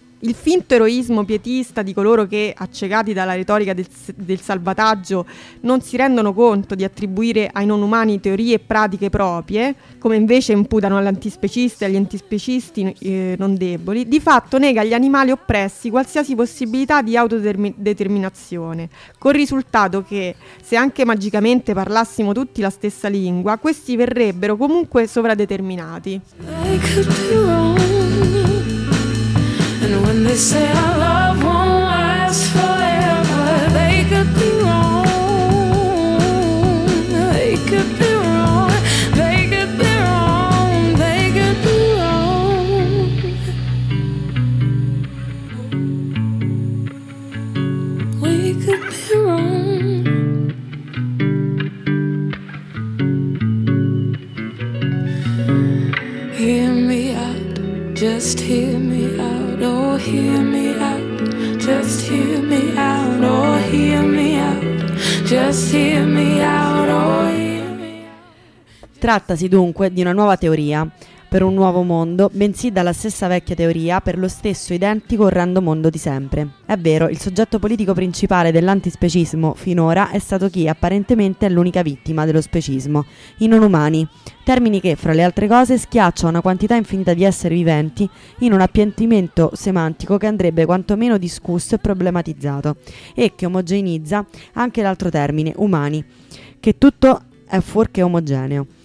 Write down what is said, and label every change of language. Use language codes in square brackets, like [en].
[it] Il finto eroismo pietista di coloro che, accecati dalla retorica del salvataggio, non si rendono conto di attribuire ai non umani teorie e pratiche proprie, come invece imputano all'antispecista e agli antispecisti non deboli, di fatto nega agli animali oppressi qualsiasi possibilità di autodeterminazione, col risultato che, se anche magicamente parlassimo tutti la stessa lingua, questi verrebbero comunque sovradeterminati. [en] When they say our love won't last forever, they could be wrong. They could be wrong. They could be wrong. They could be wrong. We could be wrong. Hear me out, just hear me. Oh, hear me out, just hear me out. Oh, hear me out, just hear me out. Oh, hear me out. [it] Trattasi dunque di una nuova teoria per un nuovo mondo, bensì dalla stessa vecchia teoria per lo stesso identico orrendo mondo di sempre. È vero, il soggetto politico principale dell'antispecismo finora è stato chi apparentemente è l'unica vittima dello specismo, i non umani, termini che, fra le altre cose, schiaccia una quantità infinita di esseri viventi in un appiattimento semantico che andrebbe quantomeno discusso e problematizzato, e che omogeneizza anche l'altro termine, umani, che tutto è fuorché omogeneo.